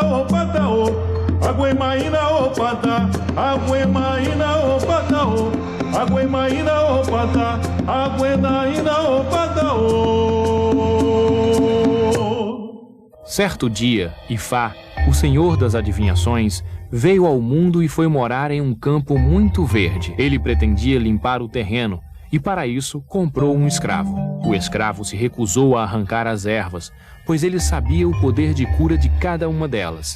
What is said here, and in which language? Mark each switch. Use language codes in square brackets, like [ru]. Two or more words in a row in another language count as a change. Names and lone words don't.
[yo] opada o, aguemaína opada, aguemaína opada o, aguemaína opada, aguemaína opada o. [pt] Certo dia, Ifá, o senhor das adivinhações, veio ao mundo e foi morar em um campo muito verde. Ele pretendia limpar o terreno e, para isso, comprou um escravo. O escravo se recusou a arrancar as ervas, pois ele sabia o poder de cura de cada uma delas.